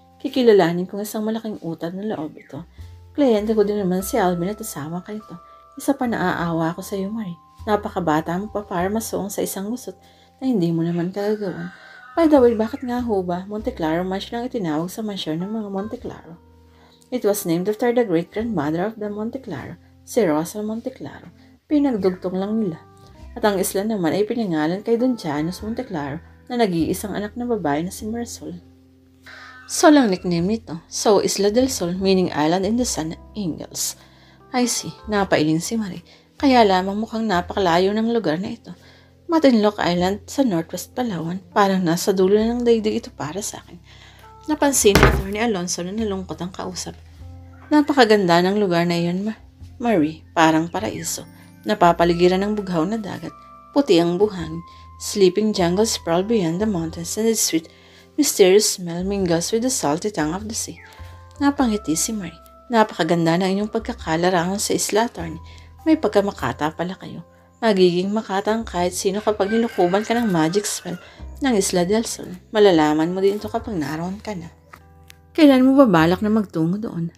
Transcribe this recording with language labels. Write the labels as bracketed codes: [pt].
[tl] Kikilalanin kong isang malaking utang na loob ito. Kliyente ko din naman si Alvin at asawa ka nito. Isa pa naaawa ako sa iyo, Marie. Napakabata mo pa para masuong sa isang lusot na hindi mo naman kagagawan. By the way, bakit nga ho ba Monte Claro Mansion ang itinawag sa mansyon ng mga Monte Claro? [en] It was named after the great-grandmother of the Monte Claro, si Rosa Monte Claro. [tl] Pinagdugtong lang nila. At ang isla naman ay pinangalan kay Don Janos Monte Claro na nag-iisang anak na babae na si Marisol. Sol ang nickname nito. So, Isla del Sol, meaning island in the sun, angels. I see, napailing si Marie. Kaya lamang mukhang napakalayo ng lugar na ito. Matinloc Island sa Northwest Palawan. Parang nasa dulo ng daigdig ito para sa akin. Napansin ni Atty. Alonso na nalungkot ang kausap. Napakaganda ng lugar na iyon, Marie. Parang paraiso. Napapaligiran ng bughaw na dagat. Puti ang buhangin. [en] Sleeping jungles sprawl beyond the mountains and its sweet, mysterious smell mingles with the salty tongue of the sea. [tl] Napangiti si Marie. Napakaganda ng inyong pagkakalarangan sa isla, Atty. May pagkamakata pala kayo. Magiging makatang kahit sino kapag nilukuban ka ng magic spell ng Isla del Sol. Malalaman mo din ito kapag naroon ka na. Kailan mo ba balak na magtungo doon?